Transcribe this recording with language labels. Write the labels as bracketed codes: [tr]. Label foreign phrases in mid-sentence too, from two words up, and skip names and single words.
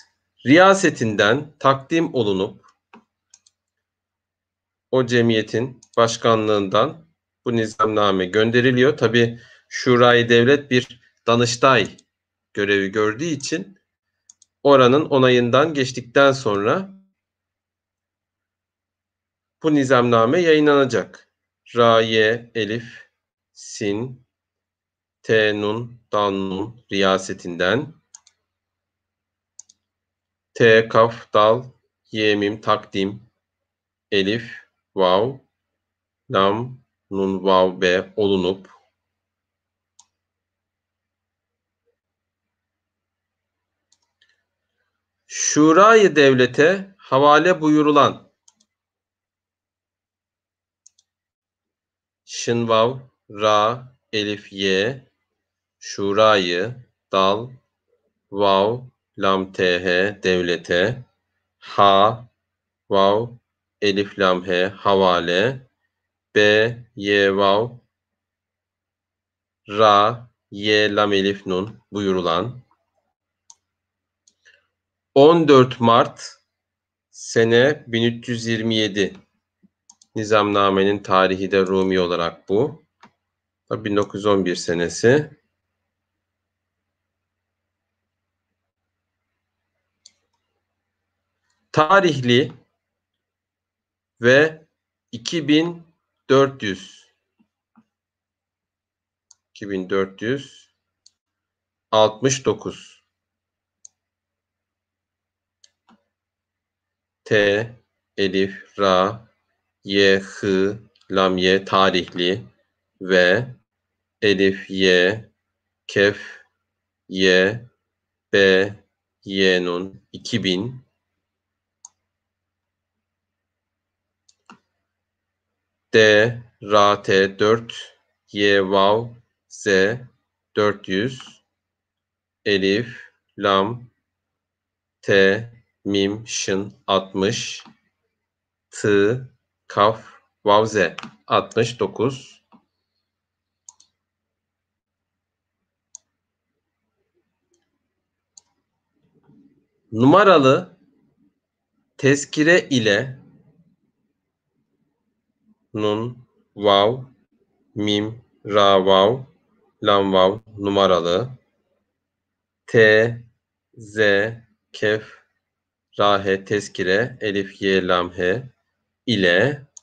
[tr] Riyasetinden takdim olunup o cemiyetin başkanlığından bu nizamname gönderiliyor. Tabi Şurayı Devlet bir Danıştay görevi gördüğü için oranın onayından geçtikten sonra bu nizamname yayınlanacak. Ra, ye, elif, sin, te, nun, dal, nun riyasetinden. T, kaf, dal, ye, mim, takdim, elif, vav, lam, nun, vav, be olunup Şurayı Devlet'e havale buyurulan şın, vav, ra, elif, ye, şurayı, dal, vav, lam, th, devlete, ha, vav, elif, lam, he, havale, b, ye, vav, ra, ye, lam, elif, nun buyurulan 14 Mart sene 1327 nizamnamenin tarihi de Rumi olarak bu. 1911 senesi. Tarihli ve 2469 T, elif, ra, ye, hı, lam, ye tarihli ve elif, ye, kef, ye, b, ye, nun 2000 D, ra, t 4, ye, vav, z 400 elif, lam, t, mim, şın 60 tı, kaf, vav, z 69 numaralı tezkire ile nun, vav, mim, ra, vav, lam, vav numaralı t, z, kef, ra, he tezkire, elif, ye, lam, he ile